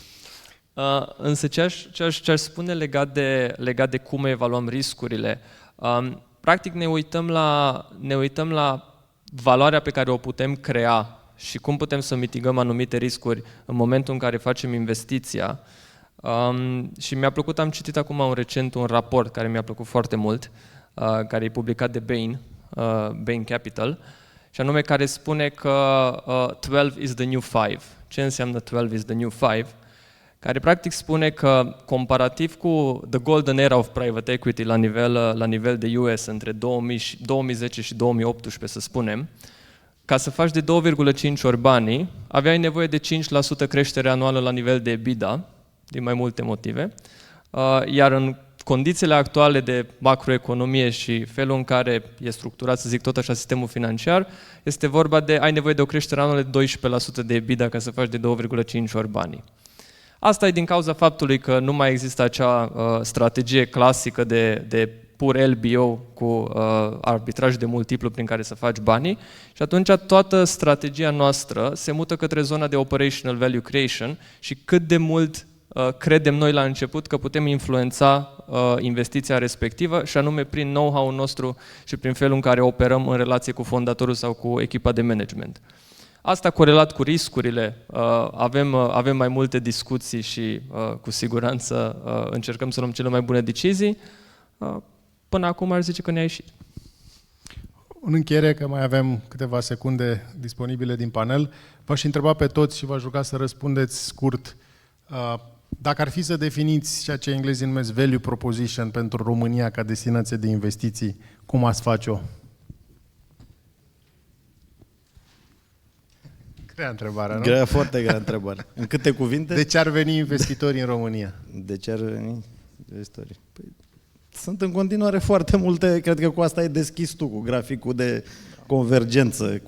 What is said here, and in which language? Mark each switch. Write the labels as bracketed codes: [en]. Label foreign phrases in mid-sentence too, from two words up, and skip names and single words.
[ro] Însă ce aș spune legat de cum evaluăm riscurile, practic ne uităm la valoarea pe care o putem crea și cum putem să mitigăm anumite riscuri în momentul în care facem investiția. Și mi-a plăcut, am citit acum recent un raport care mi-a plăcut foarte mult, care e publicat de Bain Capital, și anume care spune că [en] 12 is the new 5. [ro] Ce înseamnă [en] 12 is the new 5? [ro] Care practic spune că comparativ cu [en] the golden era of private equity [ro] la nivel de US între 2010 și 2018, să spunem, ca să faci de 2,5 ori banii, aveai nevoie de 5% creștere anuală la nivel de EBITDA, din mai multe motive, iar în condițiile actuale de macroeconomie și felul în care e structurat, să zic tot așa, sistemul financiar, este vorba de ai nevoie de o creștere anuală de 12% de EBITDA ca să faci de 2,5 ori banii. Asta e din cauza faptului că nu mai există acea strategie clasică de pur LBO cu arbitraj de multiplu prin care să faci banii și atunci toată strategia noastră se mută către zona de [en] operational value creation [ro] și cât de mult credem noi la început că putem influența investiția respectivă și anume prin know-how-ul nostru și prin felul în care operăm în relație cu fondatorul sau cu echipa de management. Asta corelat cu riscurile, avem mai multe discuții și cu siguranță încercăm să luăm cele mai bune decizii. Până acum aș zice că ne-a ieșit. În încheiere, că mai avem câteva secunde disponibile din panel, v-aș întreba pe toți și v-aș ruga să răspundeți scurt. Dacă ar fi să definiți ceea ce englezii numesc [en] value proposition [ro] pentru România ca destinație de investiții, cum ați face-o? Grea întrebare, nu? Foarte grea întrebare. În câte cuvinte? De ce ar veni investitorii în România? De ce ar veni investitorii? Păi, sunt în continuare foarte multe, cred că cu asta ai deschis tu, cu graficul de convergență.